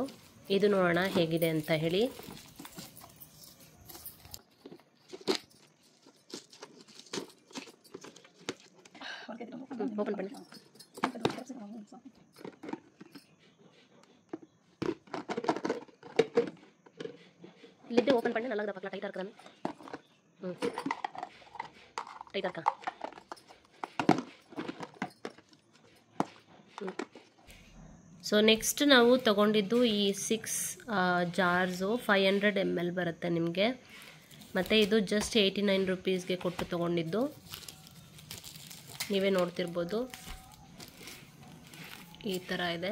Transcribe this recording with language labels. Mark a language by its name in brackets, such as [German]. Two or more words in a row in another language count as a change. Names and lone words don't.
[Kannada] ಇದು ನೋಡೋಣ ಹೇಗಿದೆ ಅಂತ ಹೇಳಿ. ಓಪನ್ ಮಾಡಿ. [English] lid open [Tamil] பண்ணி நல்லா பார்க்கலாம். டைட்டா இருக்குதானே? டைட்டா இருக்கா? [English] so next [Kannada] ನಾವು ತಗೊಂಡಿದ್ದು ಈ 6 ಜಾರ್ಸು 500 ml ಬರುತ್ತೆ ನಿಮಗೆ. ಮತ್ತು ಇದು ಜಸ್ಟ್ 89 ರೂಪೀಸ್ಗೆ ಕೊಟ್ಟು ತೊಗೊಂಡಿದ್ದು. ನೀವೇ ನೋಡ್ತಿರ್ಬೋದು, ಈ ಥರ ಇದೆ.